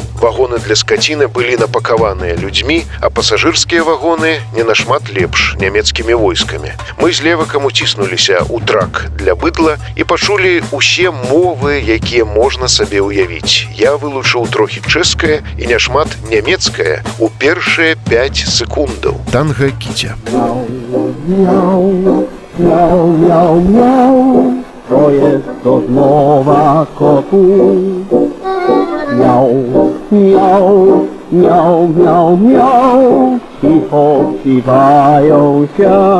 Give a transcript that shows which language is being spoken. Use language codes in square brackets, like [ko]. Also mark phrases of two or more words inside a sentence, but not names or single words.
[be] Вагоны для скаціны былі напакаваныя людзьмі, а пасажырскія вагоны не нашмат лепш нямецкімі войскамі. Мы з Левакам уціснуліся ў трак для быдла і пачулі ўсе мовы, якія можна сабе ўявіць. Я вылучыў трохі чэшскае і няшмат нямецкае ў першыя 5 секундаў. Танга Кіця. [pl] Miau, miau, miau, to jest rozmowa kotów. Miau, miau, miau, miau, miau, cicho śpiewają się.